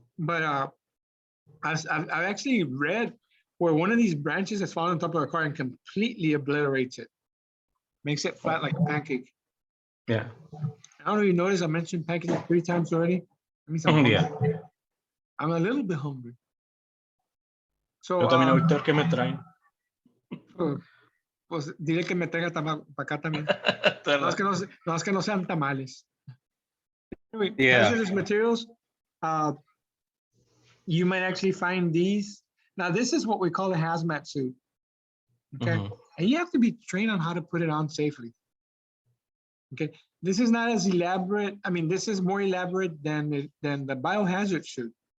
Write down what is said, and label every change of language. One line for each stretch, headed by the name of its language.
English: But I've actually read where one of these branches has fallen on top of a car and completely obliterates it, makes it flat like a pancake. Yeah. I don't know if you notice I mentioned pancake like 3 times already. That means I'm hungry. Yeah. I'm a little bit hungry. So,
Spanish: Yo también ahorita que me traen. pues dile que me traiga para acá también. No es que no sean tamales.
English: Anyway, Yeah. hazardous materials. You might actually find these. Now, this is what we call a hazmat suit. Okay. Mhm. And you have to be trained on how to put it on safely. Okay. This is not as elaborate. I mean, this is more elaborate than the biohazard suit.